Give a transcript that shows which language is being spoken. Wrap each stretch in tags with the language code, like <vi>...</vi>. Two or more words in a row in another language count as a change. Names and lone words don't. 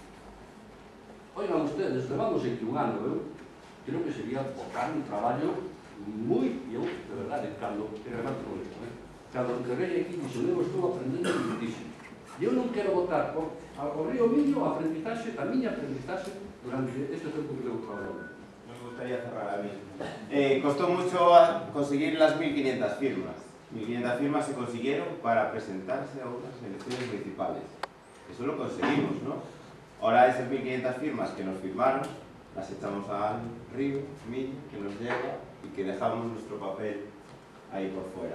<es>Oigan ustedes,</es> <gl>levamos aquí un ano, eu creo que sería botar un traballo moi, eu, de verdade, cando, e remato con isto, cando encarguei aquí, dixo, eu estou aprendendo muitísimo. E eu non quero botar ao Río Miño a miña aprendizaxe durante este tempo que levo traballando.</gl> <es>Me gustaría cerrar a mí. Costó mucho conseguir las 1500 firmas. 1500 firmas se consiguieron para presentarse a unas elecciones municipales. Eso lo conseguimos, ¿no? Ahora esas 1500 firmas que nos firmaron, las echamos al río Miño, que nos llega y que dejamos nuestro papel ahí por fuera.</es>